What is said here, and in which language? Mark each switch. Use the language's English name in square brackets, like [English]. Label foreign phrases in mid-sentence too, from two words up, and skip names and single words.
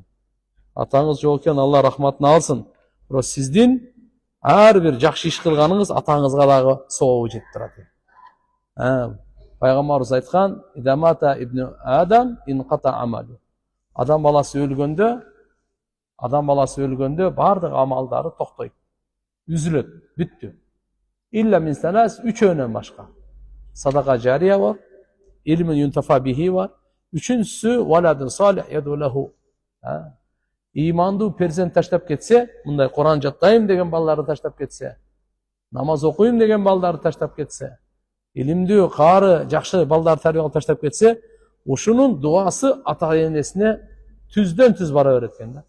[Kyrgyz] Атаңыз жок экен, Алла рахматын алсын. Бирок сиздин ар бир жакшы иш кылганыңыз атаңызга дагы сообу жетип турат. Пайгамбарыбыз айткан: [Arabic] "إذا مات ابن آدم انقطع عمله." [Kyrgyz] Адам баласы өлгөндө бардык амалдары токтойт. Үзүлөт, бүттү. [Arabic] إلا من ثلاث, [Kyrgyz] үчөөнөн башка. [Arabic] صدقة جارية [Kyrgyz] бар, [Arabic] علم ينتفع به [Kyrgyz] бар. Үчүнчүсү [Arabic] ولد صالح يدعو له. [Kyrgyz] Имандуу перзент таштап кетсе, мындай Куран жаттайм деген балдарды таштап кетсе, намаз окуйм деген балдарды таштап кетсе, илимдүү, каары, жакшы балдарды тарбиялап таштап кетсе, ушунун дуасы ата энесине түздөн түз бара берет экен да.